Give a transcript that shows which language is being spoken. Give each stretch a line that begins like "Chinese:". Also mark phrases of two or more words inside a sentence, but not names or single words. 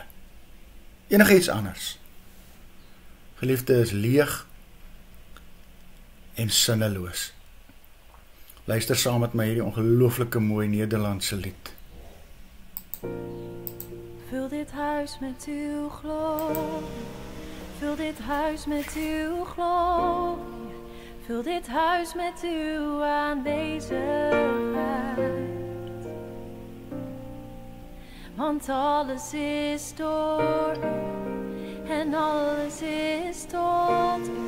Afrikaans: Enige iets anders, geliefde, is leeg en sinneloos. Luister saam met my hierdie ongelooflike mooi Nederlandse lied.
Dutch: Vul dit huis met uw glorie, vul dit huis met uw glorie, vul dit huis met uw aanwezigheid. Want alles is door u en alles is tot u.